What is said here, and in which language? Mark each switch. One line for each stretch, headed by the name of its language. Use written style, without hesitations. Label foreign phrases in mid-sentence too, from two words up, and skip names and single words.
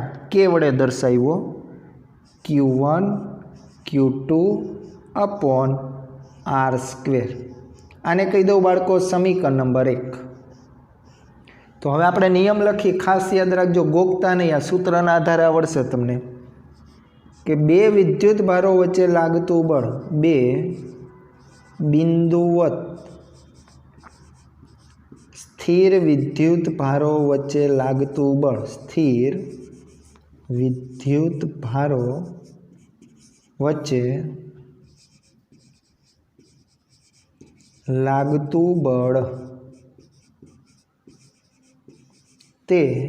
Gujarati: કે વડે દર્શાવ્યો?
English: Q1 Q2 upon R square.
Gujarati: આને કહી દો બાળકો સમીકરણ નંબર 1। તો હવે આપણે નિયમ લખી, ખાસ યાદ રાખજો, ગોખતા નહીં, આ સૂત્રના આધારે આવડશે તમને કે બે વિદ્યુત ભારો વચ્ચે લાગતું બળ, બે બિંદુવત સ્થિર વિદ્યુત ભારો વચ્ચે લાગતું બળ, સ્થિર વિદ્યુત ભારો વચ્ચે લાગતું બળ તે